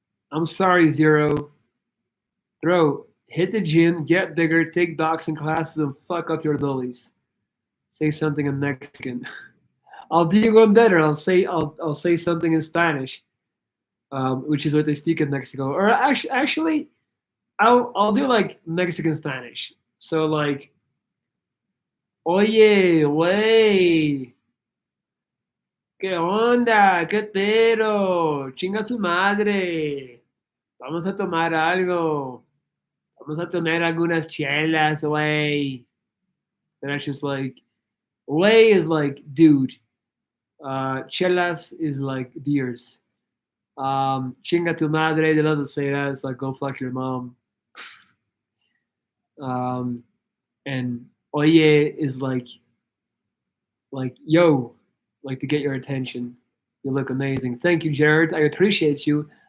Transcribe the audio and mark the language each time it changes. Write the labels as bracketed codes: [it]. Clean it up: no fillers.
[en] I'm sorry, Zero. Bro, hit the gym, get bigger, take boxing classes, and fuck up your bullies. Say something in Mexican. I'll do you one better. I'll say something in Spanish, which is what they speak in Mexico. Or actually, I'll do like Mexican Spanish. So like, [es] oye, güey, ¿qué onda? ¿Qué pero? Chinga su madre. Vamos a tomar algo. Vamos a tomar algunas chelas, güey. [en] And that's just like, güey is like dude. Chelas is like beers. [es] Chinga tu madre, [en] they love to say that. It's like, go fuck your mom. Um, and oye is like yo, like to get your attention. You look amazing. Thank you, Jared. I appreciate you.